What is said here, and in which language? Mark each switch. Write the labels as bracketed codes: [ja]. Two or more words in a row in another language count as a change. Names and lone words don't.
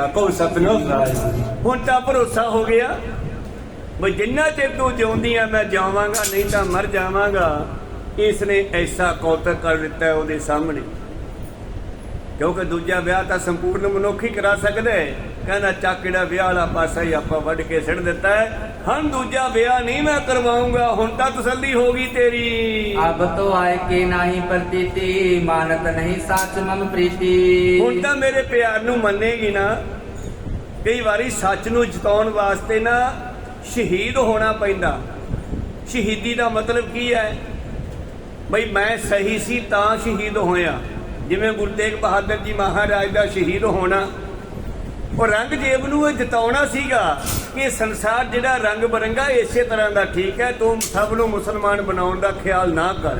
[pa] ਕੋ ਸਤਨਾਮ, ਹੁਣ ਤਾਂ ਭਰੋਸਾ ਹੋ ਗਿਆ ਬਈ ਜਿੰਨਾ ਚਿਰ ਤੂੰ ਜਿਉਂਦੀ ਆ ਮੈਂ ਜਾਵਾਂਗਾ, ਨਹੀਂ ਤਾਂ ਮਰ ਜਾਵਾਂਗਾ। ਇਸ ਨੇ ਐਸਾ ਕੌਤਕ ਕਰ ਦਿੱਤਾ ਉਹਦੇ ਸਾਹਮਣੇ, ਕਿਉਂਕਿ ਦੂਜਾ ਵਿਆਹ ਤਾਂ ਸੰਪੂਰਨ ਮਨੁੱਖ ਹੀ ਕਰਾ ਸਕਦਾ ਹੈ। ਕਹਿੰਦਾ ਚੱਕ ਜਿਹੜਾ ਵਿਆਹ ਵਾਲਾ ਪਾਸਾ ਹੀ ਆਪਾਂ ਵੱਢ ਕੇ ਸਿੱਟ ਦਿੱਤਾ ਹੈ। ਹੁਣ ਦੂਜਾ ਵਿਆਹ ਨਹੀਂ ਮੈਂ ਕਰਵਾਉਂਗਾ, ਹੁਣ ਤਾਂ ਤਸੱਲੀ ਹੋ ਗਈ ਤੇਰੀ। [bra] अब तो आए के नाही प्रतीति, मानत नहीं साच मम प्रीति। [pa] ਹੁਣ ਤਾਂ ਮੇਰੇ ਪਿਆਰ ਨੂੰ ਮੰਨੇਗੀ ਨਾ। ਕਈ ਵਾਰੀ ਸੱਚ ਨੂੰ ਜਿਤਾਉਣ ਵਾਸਤੇ ਨਾ ਸ਼ਹੀਦ ਹੋਣਾ ਪੈਂਦਾ। ਸ਼ਹੀਦੀ ਦਾ ਮਤਲਬ ਕੀ ਹੈ? ਬਈ ਮੈਂ ਸਹੀ ਸੀ ਤਾਂ ਸ਼ਹੀਦ ਹੋਇਆ। ਜਿਵੇਂ ਗੁਰੂ ਤੇਗ ਬਹਾਦਰ ਜੀ ਮਹਾਰਾਜ ਦਾ ਸ਼ਹੀਦ ਹੋਣਾ, ਉਹ ਰੰਗਜੇਬ ਨੂੰ ਇਹ ਜਿਤਾਉਣਾ ਸੀਗਾ ਕਿ ਸੰਸਾਰ ਜਿਹੜਾ ਰੰਗ ਬਰੰਗਾ ਇਸੇ ਤਰ੍ਹਾਂ ਦਾ ਠੀਕ ਹੈ, ਤੂੰ ਸਭ ਨੂੰ ਮੁਸਲਮਾਨ ਬਣਾਉਣ ਦਾ ਖਿਆਲ ਨਾ ਕਰ।